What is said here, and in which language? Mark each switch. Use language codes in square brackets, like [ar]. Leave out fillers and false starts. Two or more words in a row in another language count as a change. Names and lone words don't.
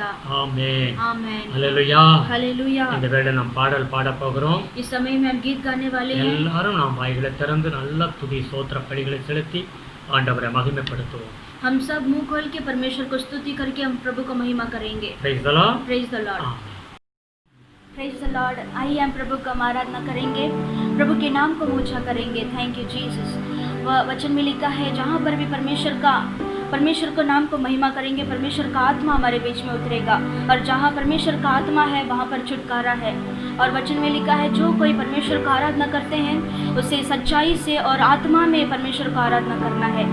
[ta] ஆமென். [hi] आमेन। [ta] அல்லேலூயா. [hi] हालेलुया। [ta] இந்த வேளை நாம் பாடல் பாட போகிறோம். [hi] इस समय में हम गीत गाने वाले हैं। [ta] எல்லாரும் நாம் வாய்களை திறந்து நல்ல துதி ஸ்தோத்திர பலிகளை செலுத்தி ஆண்டவரை மகிமைப்படுத்துவோம். [hi] हम सब मुंह खोल के परमेश्वर को स्तुति करके हम प्रभु को महिमा करेंगे। [en] Praise the Lord. Praise the Lord. [hi] आमेन. [en] Praise the Lord. [hi] आइए हम प्रभु का आराधना करेंगे, प्रभु के नाम को ऊंचा करेंगे। [en] Thank you Jesus. [hi] वचन में लिखा है जहाँ पर भी परमेश्वर को नाम को महिमा करेंगे, परमेश्वर का आत्मा हमारे बीच में उतरेगा, और जहाँ परमेश्वर का आत्मा है वहाँ पर छुटकारा है। और वचन में लिखा है जो कोई परमेश्वर का आराधना करते हैं उसे सच्चाई से और आत्मा में परमेश्वर का आराधना करना है।